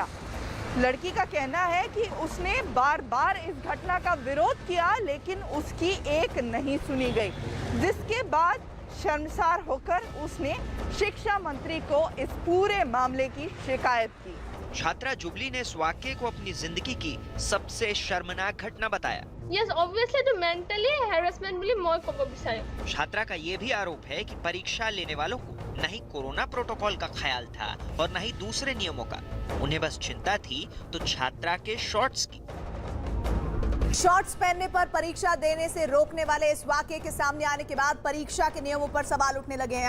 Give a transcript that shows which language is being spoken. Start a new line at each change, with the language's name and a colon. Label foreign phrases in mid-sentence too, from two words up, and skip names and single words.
Hindi: लड़की का कहना है कि उसने बार बार इस घटना का विरोध किया लेकिन उसकी एक नहीं सुनी गई, जिसके बाद शर्मसार होकर उसने शिक्षा मंत्री को इस पूरे मामले की शिकायत की। छात्रा जुबली ने इस वाक्य को अपनी जिंदगी की सबसे शर्मनाक घटना बताया।
English: Yes, obviously the mentally harassment
Assamese: বুলি মই ক'ব বিচাৰিম।
Hindi: छात्रा का ये भी आरोप है कि परीक्षा लेने वालों को न ही कोरोना प्रोटोकॉल का ख्याल था और न ही दूसरे नियमों का। उन्हें बस चिंता थी तो छात्रा के शॉर्ट्स की। शॉर्ट्स पहनने पर परीक्षा देने से रोकने वाले इस वाकये के सामने आने के बाद परीक्षा के नियमों पर सवाल उठने लगे हैं।